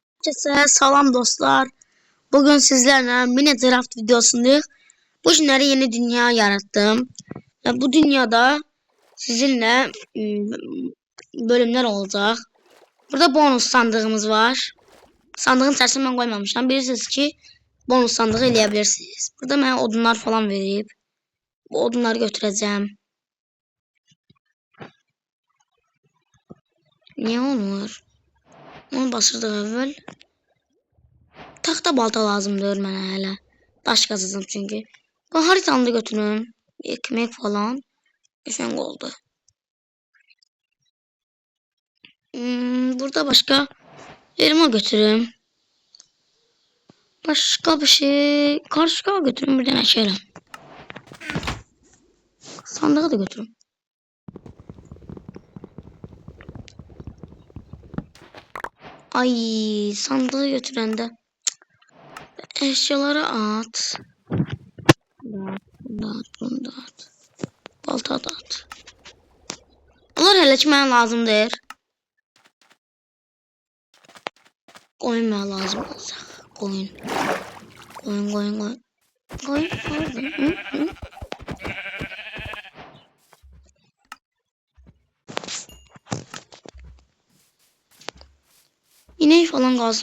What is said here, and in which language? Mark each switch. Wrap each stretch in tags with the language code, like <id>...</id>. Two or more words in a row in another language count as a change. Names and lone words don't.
<tr>Herkese salam dostlar. Bugün sizlerle Minecraft videosundayız. Bu günləri yeni dünya yarattım. Ve bu dünyada sizinle bölümler olacak. Burada bonus sandığımız var. Sandığın içerisine ben koymamışam. Bilirsiniz ki bonus sandığı eleyebilirsiniz.</tr> <az>Burada mənə odunlar falan verib.</az> <tr>Bu odunları götüreceğim.</tr> <az>Niye olmur? Onu basırdıq əvvəl. Taxta balta lazımdır mənə hələ. Daş qazacağım çünkü. Bu haritanı da götürün.</az> <tr>Ekmek falan. Efendim oldu. Burada başka elma götürün. Başka bir şey. Karışığa götürün. Bir tane şeyler. Sandığı da götürün. Ay sandığı götüren de eşyaları at. Bunu da at. Balta da at.</tr> <az>Onlar hələ ki mənə lazımdır. Koyun mənə lazım olacaq. Koyun. Koyun. İnek falan qalsın.</az>